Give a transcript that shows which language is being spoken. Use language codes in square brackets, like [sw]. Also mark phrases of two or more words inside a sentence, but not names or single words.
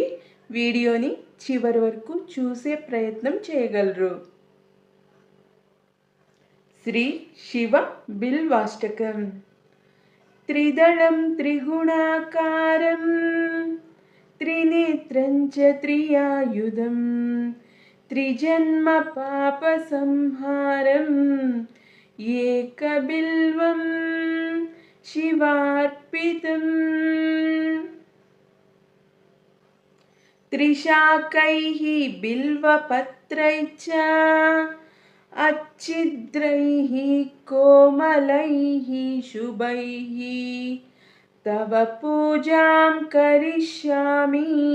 [te] వీడియోని చివరి వరకు చూసే ప్రయత్నం చేయగలరు. శ్రీ శివ బిల్వాష్టకం. [sa] త్రిదళం త్రిగుణాకారం త్రినేత్రం చ త్రియాయుధం त्रिजन्म पाप संहारं एकबिल्वं शिवार्पितं त्रिशाकैः बिल्वपत्रैश्च अच्छिद्रैः कोमलैः शुभैः तव पूजां करिष्यामि